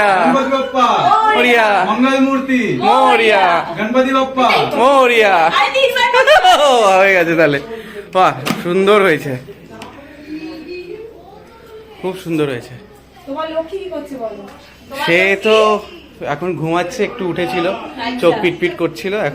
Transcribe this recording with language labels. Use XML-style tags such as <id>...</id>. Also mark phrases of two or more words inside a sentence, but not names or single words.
<mr>गणपति बप्पा मोरिया, मंगल मूर्ति मोरिया, गणपति बप्पा</mr> <bn>মোরিয়া। হয়ে গেছে তাহলে। বাহ, সুন্দর হয়েছে, খুব সুন্দর হয়েছে। তোমার লক্ষ্মী কি করছে বলো? সে তো এখন ঘুমাচ্ছে, একটু উঠেছিল, চোখ পিটপিট করছিল। এখন</bn>